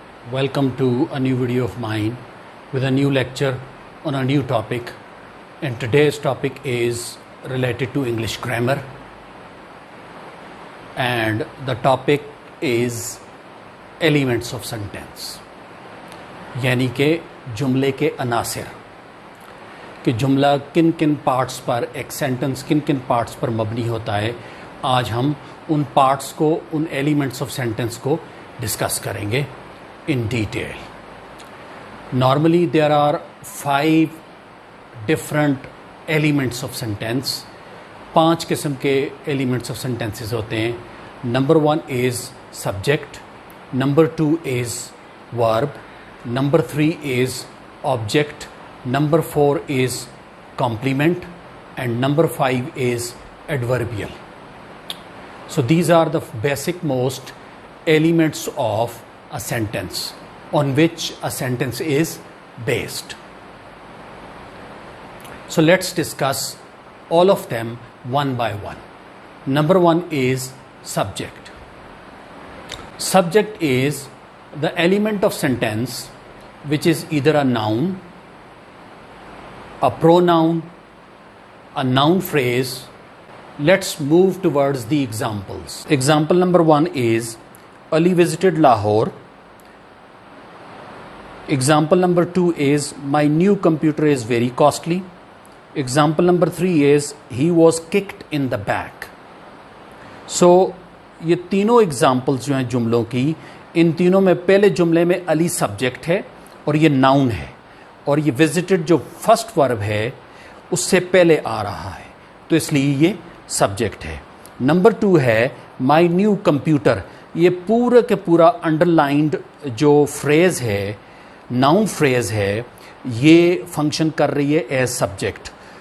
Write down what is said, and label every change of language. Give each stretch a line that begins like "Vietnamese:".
English: Welcome to a new video of mine with a new lecture on a new topic. And today's topic is related to English grammar. And the topic is elements of sentence.
Hindi: यानी कि जुमले के अनासिर, कि जुमला किन किन parts पर, एक सेंटेंस किन किन पार्ट्स पर मबनी होता है. आज हम उन पार्ट्स को, उन एलिमेंट्स ऑफ सेंटेंस को डिस्कस करेंगे
English: In detail. Normally there are 5 different elements of sentence.
Hindi: 5 किस्म के एलिमेंट्स ऑफ सेंटेंसेस होते हैं.
English: Number 1 is subject, number 2 is verb, number 3 is object, number 4 is complement, and number 5 is adverbial. So these are the basic most elements of a sentence on which a sentence is based. So let's discuss all of them one by one. Number 1 is subject. Subject is the element of sentence which is either a noun, a pronoun, a noun phrase. Let's move towards the examples. Example number 1 is Ali visited Lahore. Example number 2 is my new computer is very costly. Example number 3 is he was kicked in the back.
Hindi: So ये तीनों examples जो हैं जुमलों की, इन तीनों में पहले जुमले में अली सब्जेक्ट है और ये नाउन है, और ये विजिटेड जो फर्स्ट वर्ब है उससे पहले आ रहा है, तो इसलिए ये सब्जेक्ट है. नंबर 2 है माय न्यू कंप्यूटर. ये पूरा के पूरा अंडरलाइंड जो फ्रेज है, नाउन फ्रेज है, ये फंक्शन कर रही है एज सब्जेक्ट.